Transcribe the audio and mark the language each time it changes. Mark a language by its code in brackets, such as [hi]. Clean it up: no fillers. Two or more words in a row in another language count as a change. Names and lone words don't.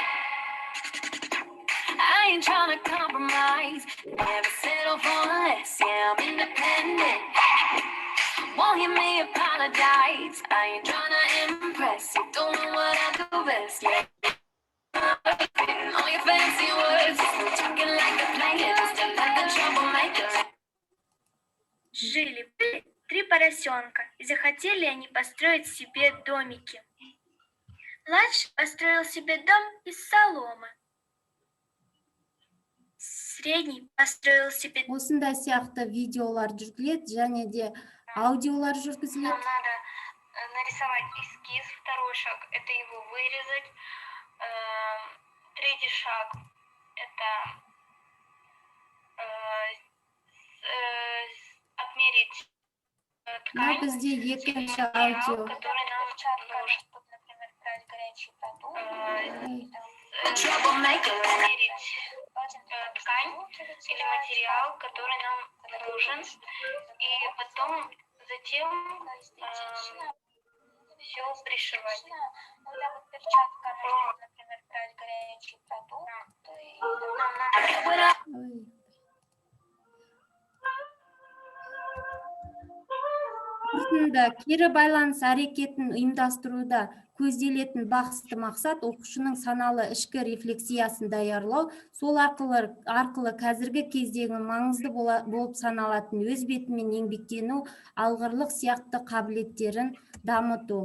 [en] I ain't trying to compromise, never settle for less, yeah, I'm independent. Won't hear me apologize, I ain't trying to impress, you don't know what I do best, yeah. All your fancy words, you're talking like a player, just another troublemaker. [ru] поросенка, и захотели они построить себе домики. Младший построил себе дом из соломы. Средний построил себе [kk] Осындай сияқты видеолар жүргізіледі және де аудиолар [ru] Нам [kk] жүргізіледі. [ru] надо нарисовать эскиз. Второй шаг – это его вырезать. Третий шаг – это отмерить [kk] Мына [ru] ткань, [kk] бізде екінші [ru] материал, [kk] аудио. [ru] который нам нужен. Например, брать горячий продукт, отмерить ткань или материал, который нам нужен, и потом затем все пришивать. Когда вот перчатка, например, брать горячий продукт, и нам надо... Ой. [kk] Осында кері байланыс әрекетін ұйымдастыруда көзделетін басты мақсат оқушының саналы ішкі рефлексиясын даярлау, сол арқылы қазіргі кездегі маңызды болып саналатын өз бетімен еңбектену, алғырлық сияқты қабілеттерін дамыту.